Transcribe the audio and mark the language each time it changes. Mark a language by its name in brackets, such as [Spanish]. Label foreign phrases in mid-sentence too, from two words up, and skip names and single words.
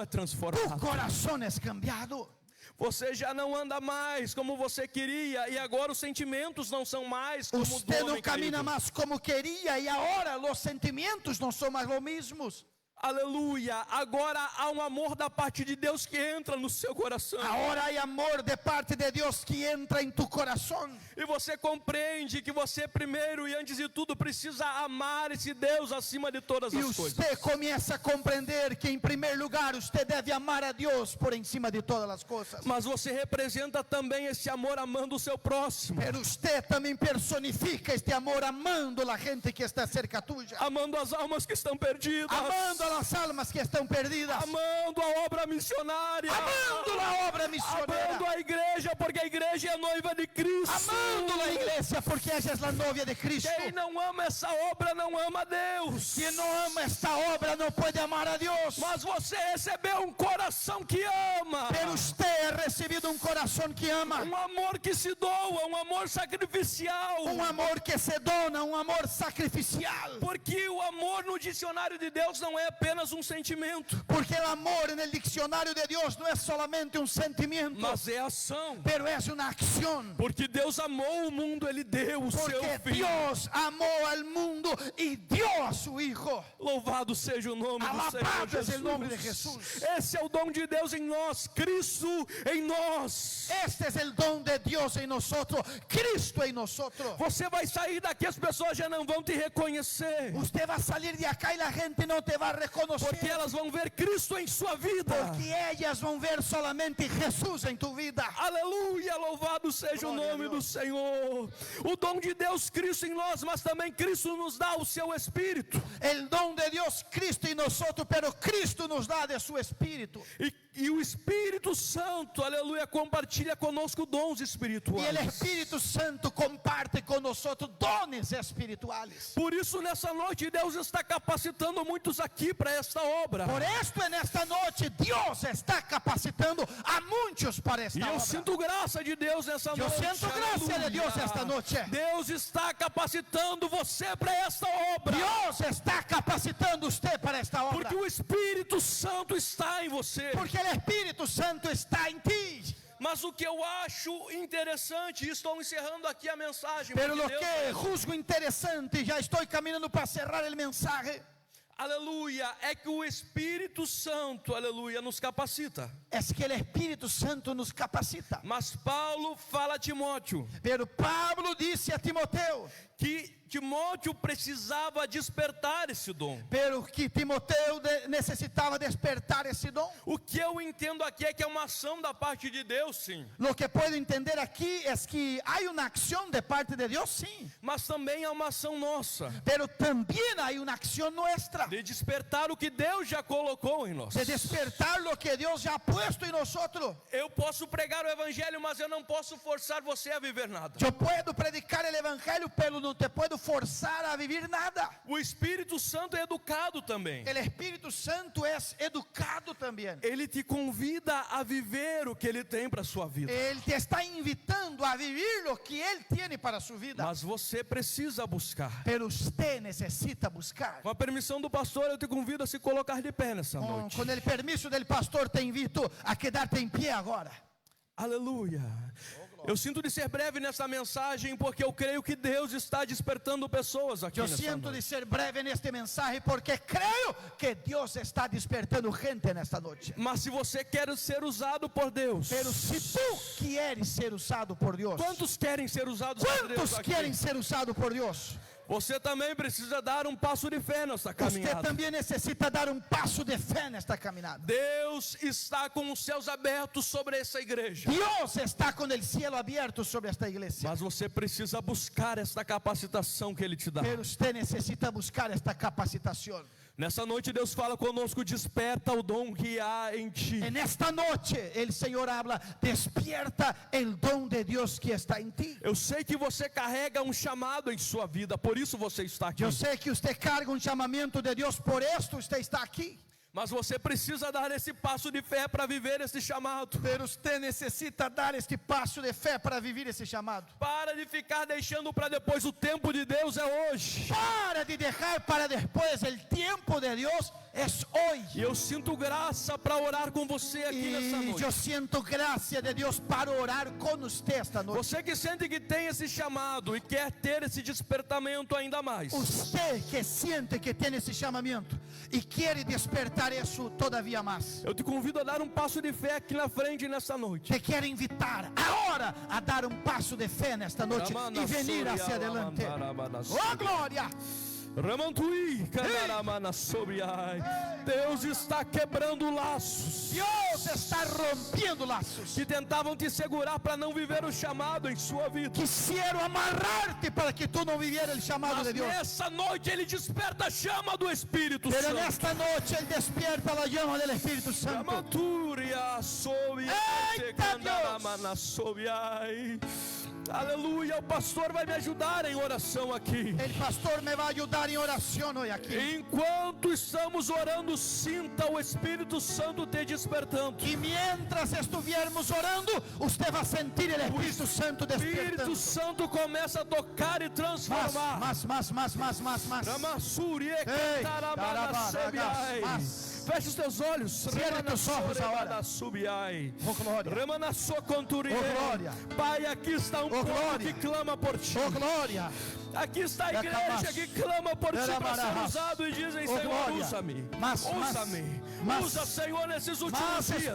[Spanish] tu transformado. corazón es cambiado. [Portuguese] Você já não anda mais como você queria, e agora os sentimentos não são mais como [Spanish] Usted [Portuguese] do [Spanish] no [Portuguese] homem [Spanish] camina [Portuguese] caído. [Spanish] más como quería y ahora los sentimientos no son más los mismos. [Portuguese] Aleluia! Agora há um amor da parte de Deus que entra no seu coração. [Spanish] Ahora hay amor de parte de Dios que entra en tu corazón. [Portuguese] E você compreende que você primeiro e antes de tudo precisa amar esse Deus acima de todas [Spanish] Y [Portuguese] as coisas. [Spanish] usted comienza a comprender que en primer lugar usted debe amar a Dios por encima de todas las cosas. [Portuguese] Mas você representa também esse amor amando o seu próximo. [Spanish] Pero usted también personifica este amor amando a la gente que está cerca tuya. [Portuguese] Amando as almas que estão perdidas. [Spanish] Amando a las almas que están perdidas. [Portuguese] Amando a obra missionária. [Spanish] Amando la obra misionera. [Portuguese] Amando a igreja, porque a igreja é a noiva de Cristo. [Spanish] Amando la iglesia porque ella es la novia de Cristo. [Portuguese] Quem não ama essa obra não ama Deus. [Spanish] Quien no ama esta obra no puede amar a Dios. [Portuguese] Mas você recebeu um coração que ama. [Spanish] Pero usted ha recibido un corazón que ama. [Portuguese] Um amor que se doa, um amor sacrificial. [Spanish] Un amor que se dona, un amor sacrificial. [Portuguese] Porque o amor no dicionário de Deus não é apenas um sentimento, [Spanish] Porque el amor en el diccionario de Dios no es solamente un sentimiento, [Portuguese] mas é ação. [Spanish] pero es una acción. [Portuguese] Porque Deus amou o mundo, Ele deu o seu [Spanish] Porque [Portuguese] Filho. [Spanish] Dios amó al mundo y dio a su Hijo. [Portuguese] Louvado seja o nome do Senhor [Spanish] Alabado es el nombre de [Portuguese] Jesus. [Spanish] Jesús. [Portuguese] Esse é o dom de Deus em nós, Cristo em nós. [Spanish] Este es el don de Dios en nosotros, Cristo en nosotros. [Portuguese] Você vai sair daqui, as pessoas já não vão te reconhecer, [Spanish] Usted va a salir de acá y la gente no te va a reconocer. [Portuguese] porque elas vão ver Cristo em sua vida. [Spanish] Porque ellas van a ver solamente Jesús en tu vida. [Portuguese] Aleluia, louvado seja o Glória a nome do Deus. Senhor. O dom de Deus, Cristo em nós, mas também Cristo nos dá o seu Espírito. [Spanish] El don de Dios, Cristo en nosotros, pero Cristo nos da de su Espíritu. [Portuguese] E E o Espírito Santo, aleluia, compartilha conosco dons [Spanish] Y [Portuguese] espirituais. [Spanish] el Espíritu Santo comparte con nosotros dones espirituales. [Portuguese] Por isso, nessa noite, Deus está capacitando muitos aqui para esta obra. [Spanish] Por esto en esta noche Dios está capacitando a muchos para [Portuguese] E [Spanish] esta [Portuguese] eu [Spanish] obra. [Portuguese] sinto graça de Deus nessa Eu noite. sinto graça de Deus esta noite. Deus está capacitando você para esta obra. [Spanish] Dios está capacitando usted para esta obra. [Portuguese] Porque o Espírito Santo está em você. [Spanish] Porque el Espíritu Santo está en ti. [Portuguese] Mas o que eu acho interessante, e estou encerrando aqui a mensagem. [Spanish] Pero [Portuguese] porque [Spanish] lo que juzgo interesante, ya estoy caminando para cerrar el mensaje, [Portuguese] aleluia, é que o Espírito Santo, aleluia, nos capacita. [Spanish] es que el Espíritu Santo nos capacita. [Portuguese] Mas Paulo fala a Timóteo [Spanish] Pero Pablo dice a Timoteo, [Portuguese] que Timóteo precisava despertar esse dom. [Spanish] pero que Timoteo necesitaba despertar ese don. [Portuguese] O que eu entendo aqui é que é uma ação da parte de Deus, sim. [Spanish] Lo que puedo entender aquí es que hay una acción de parte de Dios, sí, [Portuguese] Mas também é uma ação nossa, [Spanish] pero también hay una acción nuestra [Portuguese] de despertar o que Deus já colocou em nós. [Spanish] de despertar lo que Dios ya ha puesto en nosotros. [Portuguese] Eu posso pregar o Evangelho, mas eu não posso forçar você a viver nada. [Spanish] Yo puedo predicar el evangelio, pero no te puedo forzar a vivir nada. [Portuguese] O Espírito Santo é educado também. [Spanish] El Espíritu Santo es educado también. [Portuguese] Ele te convida a viver o que Ele tem para a sua vida. [Spanish] Él te está invitando a vivir lo que Él tiene para su vida. [Portuguese] Mas você precisa buscar. [Spanish] Pero usted necesita buscar. [Portuguese] Com a permissão do pastor, eu te convido a se colocar de pé nessa noite. [Spanish] Con el permiso del pastor te invito a quedarte en pie ahora. [Portuguese] Aleluia. Eu sinto de ser breve nessa mensagem, porque eu creio que Deus está despertando pessoas aqui [Spanish] Yo [Portuguese] nessa [Spanish] siento de [Portuguese] noite. [Spanish] ser breve en este mensaje porque creo que Dios está despertando gente en esta noche. [Portuguese] Mas se você quer ser usado por Deus, [Spanish] Pero si tú quieres ser usado por Dios, [Portuguese] quantos querem ser usados por Deus [Spanish] ¿cuántos [Portuguese] aqui? [Spanish] quieren ser usados por Dios? [Portuguese] Você também precisa dar um passo de fé nessa [Spanish] Usted [Portuguese] caminhada. [Spanish] también necesita dar un paso de fe en esta caminada. [Portuguese] Deus está com os céus abertos sobre essa igreja. [Spanish] Dios está con el cielo abierto sobre esta iglesia. [Portuguese] Mas você precisa buscar esta capacitação que Ele te dá. [Spanish] Pero usted necesita buscar esta capacitación. [Portuguese] Nessa noite Deus fala conosco, desperta o dom que há em ti. [Spanish] En esta noche el Señor habla, despierta el don de Dios que está en ti. [Portuguese] Eu sei que você carrega um chamado em sua vida, por isso você está aqui. [Spanish] Yo sé que usted carga un llamamiento de Dios, por esto usted está aquí. [Portuguese] Mas você precisa dar esse passo de fé para viver esse chamado. [Spanish] Pero usted necesita dar este paso de fe para vivir ese llamado. [Portuguese] Para de ficar deixando para depois, o tempo de Deus é hoje. [Spanish] Para de dejar para después, el tiempo de Dios es hoy. [Portuguese] E eu sinto graça para orar com você aqui nessa [Spanish] Y [Portuguese] noite. [Spanish] yo siento gracia de Dios para orar con usted esta noche. [Portuguese] Você que sente que tem esse chamado e quer ter esse despertamento ainda mais. [Spanish] Usted que siente que tiene ese llamamiento y quiere despertar eso todavía más, [Portuguese] Eu te convido a dar um passo de fé aqui na frente nessa noite. [Spanish] te quiero invitar ahora a dar un paso de fe en esta noche y venir hacia adelante. ¡Oh, gloria! Ramantui, Candaramana Sobriai. [Portuguese] Deus está quebrando laços [Spanish] Dios está rompiendo lazos. [Portuguese] que tentavam te segurar para não viver o chamado em sua vida. [Spanish] Quisiera amarrarte para que tú no vivieras el llamado [Portuguese] Mas [Spanish] de Dios. [Portuguese] nessa noite Ele desperta a chama do Espírito [Spanish] Pero en [Portuguese] Santo. [Spanish] esta noche Él despierta la llama del Espíritu Santo. Ramaturia Sobriai, [Portuguese] Eita, Candaramana Sobriai. Aleluia, o pastor vai me ajudar em oração aqui. [Spanish] El pastor me va a ayudar en oración hoy aquí. [Portuguese] Enquanto estamos orando, sinta o Espírito Santo te despertando. [Spanish] Y mientras estuviéramos orando, usted va a sentir el Espíritu Santo [Portuguese] O Espírito [Spanish] despertando. [Portuguese] Santo começa a tocar e transformar. [Spanish] Más. Ramassuri, Ei, Cantaramana Sobriai. [Portuguese] mais. Feche os teus olhos. [Spanish] Cierra tus ojos agora. Subiai. [Portuguese] Oh, glória. Remanassocanturi. Oh, glória. Pai, aqui está um [Spanish] Oh, [Portuguese] povo [Spanish] glória. [Portuguese] que clama por ti. [Spanish] Oh, gloria. [Portuguese] Aqui está a igreja que clama por ti para ser usado e dizem, [Spanish] Oh, [Portuguese] Senhor, [Spanish] glória. [Portuguese] usa-me. Mas, Usa-me. mas, Usa, Senhor, nesses últimos [Spanish] Mas, Espíritu